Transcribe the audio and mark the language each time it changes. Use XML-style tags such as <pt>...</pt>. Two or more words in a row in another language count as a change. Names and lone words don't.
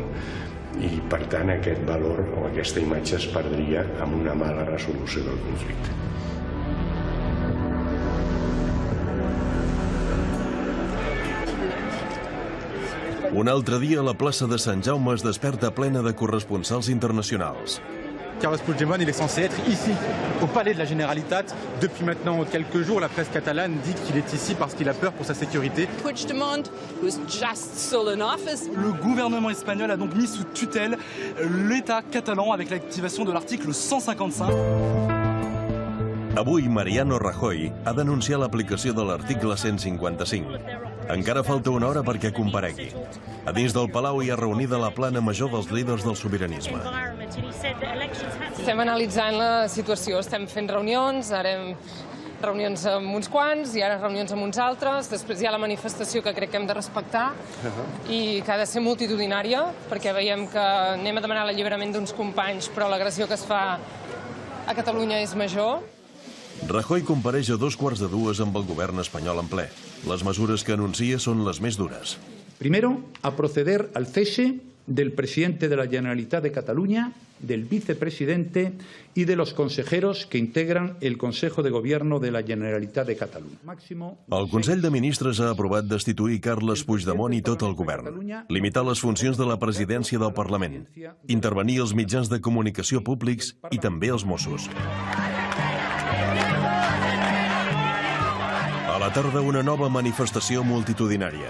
<ca>I, per tant, aquest valor o aquesta imatge es perdria amb una mala resolució del conflicte. Un altre dia, la plaça de Sant Jaume es desperta plena de corresponsals internacionals.</ca> <fr>Carles Puigdemont, il est censé être ici, au palais de la Generalitat. Depuis maintenant quelques jours, la presse catalane dit qu'il est ici parce qu'il a peur pour sa sécurité.</fr> <en>Puigdemont was just still in office.</en> <fr>Le gouvernement espagnol a donc mis sous tutelle l'État catalan avec l'activation de l'article 155.</fr> <ca>Avui, Mariano Rajoy ha denunciat l'aplicació de l'article 155. Encara falta una hora perquè comparegui. A dins del Palau hi ha reunida la plana major dels líders del sobiranisme. Estem analitzant la situació, estem fent reunions, ara reunions amb uns quants i ara reunions amb uns altres. Després hi ha la manifestació que crec que hem de respectar i que ha de ser multitudinària, perquè veiem que anem a demanar l'alliberament d'uns companys, però l'agressió que es fa a Catalunya és major. Rajoy compareix a 2:15 amb el govern espanyol en ple. Les mesures que anuncia són les més dures.</ca> <es>Primero, a proceder al cese del presidente de la Generalitat de Cataluña, del vicepresidente y de los consejeros que integran el Consejo de Gobierno de la Generalitat de Catalunya.</es> <ca>El Consell de Ministres ha aprovat destituir Carles Puigdemont i tot el govern, limitar les funcions de la presidència del Parlament, intervenir els mitjans de comunicació públics i també els Mossos. A la tarda, una nova manifestació multitudinària.</ca>